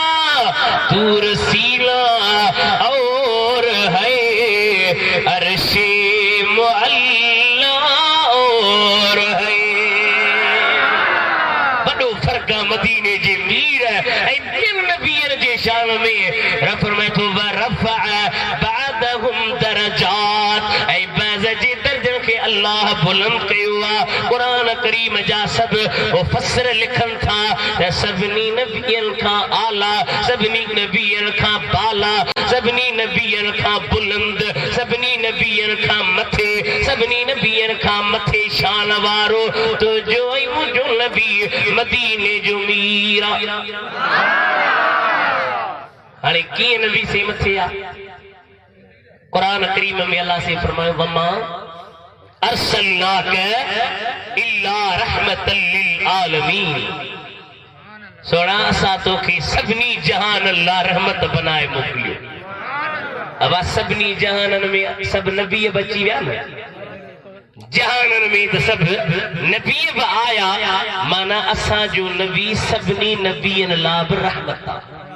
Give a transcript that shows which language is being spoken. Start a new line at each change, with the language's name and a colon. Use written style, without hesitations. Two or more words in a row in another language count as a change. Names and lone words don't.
Urdu: طور سینا اور ہے عرشِ معلیٰ اور ہے.
Sindhi: बड़ो फर्क मदीने जे मीर ऐं ॿियनि नबियनि जे शान में। फरमाए थो
Arabic: ورفع بعضهم درجات,
Sindhi: ऐं बाज़ जे दर्जनि खे अल्लाह बुलंद कयो आहे। क़ुरान करीम जा सभु मुफ़स्सिर लिखनि था त सभिनी नबियनि खां आला, सभिनी नबियनि खां बाला, सभिनी नबियनि खां बुलंद, सभिनी नबियनि खां मथे, सभिनी नबियनि खां मथे शान वारो तुंहिंजो ऐं मुंहिंजो नबी मदीने जो मीर आहे। हाणे कीअं नबी से मथे आहे? कुरान करीम में अल्लाह से फरमायो
Arabic: وما أرسلناك إلا رحمة للعالمين.
Sindhi: सोना असां तोखे सभिनी जहान अल्लाह रहमत बनाए मोकिलियो। अब सभिनी जहाननि में सभु नबी बची विया न। जहाननि में त सभु नबी बि आया, माना असांजो नबी सभिनी नबियनि लाइ बि रहमत आहे।